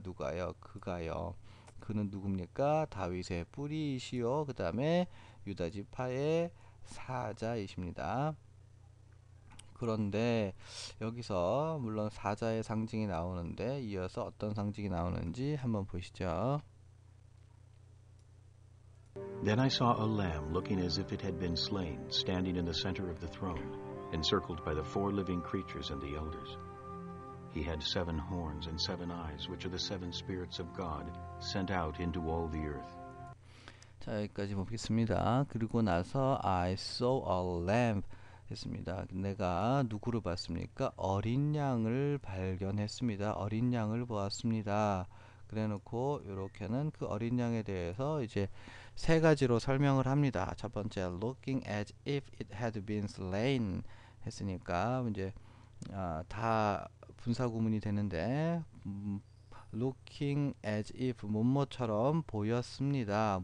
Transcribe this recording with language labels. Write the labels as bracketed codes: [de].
[ko] 누가요? 그가요. 그는 누굽니까? 다윗의 뿌리이시요. 그 다음에 유다 지파의 사자이십니다. 그런데 여기서 물론 사자의 상징이 나오는데 이어서 어떤 상징이 나오는지 한번 보시죠. [en] Then I saw a lamb looking as if it had been slain, standing in the center of the throne, encircled by the 4 living creatures and the elders. He had 7 horns and 7 eyes, which are the 7 spirits of God, sent out into all the earth. [ko] 자, 여기까지 보겠습니다. 그리고 나서 [en] I saw a lamb [ko] 했습니다. 내가 누구를 봤습니까? 어린 양을 발견했습니다. 어린 양을 보았습니다. 그래놓고 이렇게는 그 어린 양에 대해서 이제 3가지로 설명을 합니다. 첫 번째, [en] looking as if it had been slain [ko] 했으니까 이제 다 분사 구문이 되는데 [en] looking as if [ko] 뭐뭐처럼 보였습니다.